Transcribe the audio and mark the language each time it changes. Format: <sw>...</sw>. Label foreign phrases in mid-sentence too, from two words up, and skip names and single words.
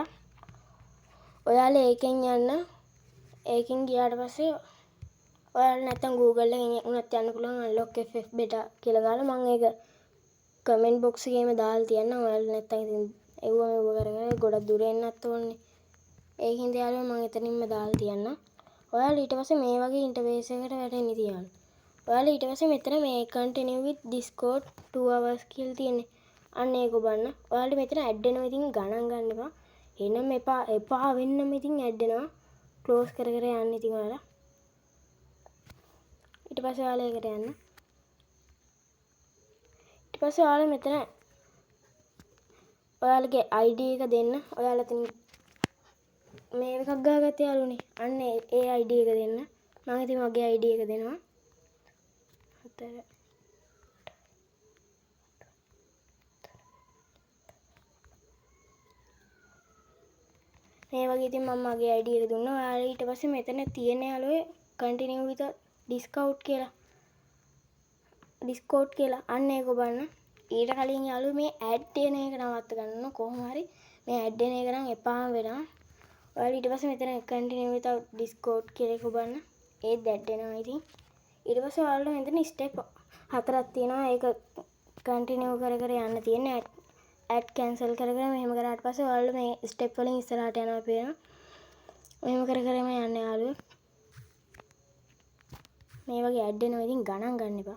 <si>ඔයාලා ඒකෙන් යන්න. ඒකෙන් ගියාට පස්සේ ඔයාලා නැත්තම් Google එකෙන් උනත් යන්න පුළුවන්</si> <en>unlock FF beta</en> <si>කියලා ගාලා මම ඒක</si> <en>comment box</en> <si>එකේම දාලා තියන්න. ඔයාලා නැත්තම් ඉතින් එව්ව කරගෙන ගොඩක් දුර එන්නත් ඕනේ. ඒකින්ද යාළුවෝ මම එතනින්ම දාලා තියන්න. ඔයාලා ඊට පස්සේ මේ වගේ ඉන්ටර්ෆේස් එකකට වැටෙන්න තියන්න. ඔයාලා ඊට පස්සේ මෙතන මේ</si> <en>continue with Discord 2 hours</en> <si>කියලා තියෙන්නේ. අන්න ඒක ඔබන්න. ඔයාලට මෙතන ඇඩ් වෙනවා ඉතින් ගණන් ගන්න එපා. එනම් එපා වෙන්නම ඉතින් ඇඩ් වෙනවා. ක්ලෝස් කර යන්න ඉතින් ඔයාලා. ඊට පස්සේ ඔයාලා ඒකට යන්න. ඊට පස්සේ ඔයාලා මෙතන ඔයාලගේ ID එක දෙන්න. ඔයාලා ඉතින් මේ එකක් ගාගත්ත යාළුවනේ. අන්න ඒ ID එක දෙන්න. මම ඉතින් මගේ ID එක දෙනවා. මේ වගේ ඉතින් මම මගේ ID එක දුන්නා. ඔයාලා ඊට පස්සේ මෙතන තියෙන යාළුවෝ</si> <en>continue with Discord</en> <si>කියලා. අන්න ඒක ඔබන්න. ඊට කලින් යාළුවෝ මේ ඇඩ් එන එක නවත්ත ගන්න කොහොම හරි. මේ ඇඩ් එන එක නම් එපාම වෙනවා. ඔයාලා ඊට පස්සේ මෙතන</si> <en>continue with Discord</en> <si>කියලා එක ඔබන්න. ඒත් ඇඩ් එනවා ඉතින්. ඊට පස්සේ ඔයාලා මෙතන ස්ටෙප් 4ක් තියෙනවා. ඒක continue කර යන්න තියෙන්නේ. ඇඩ් කැන්සල් කරගෙන මෙහෙම කරාට පස්සේ ඔයාලා මේ ස්ටෙප් වලින් ඉස්සරහට යනවා පේනවා. මෙහෙම කරම යන්න යාළුවෝ. මේ වගේ ඇඩ් එනවා ඉතින් ගණන් ගන්න එපා.</si>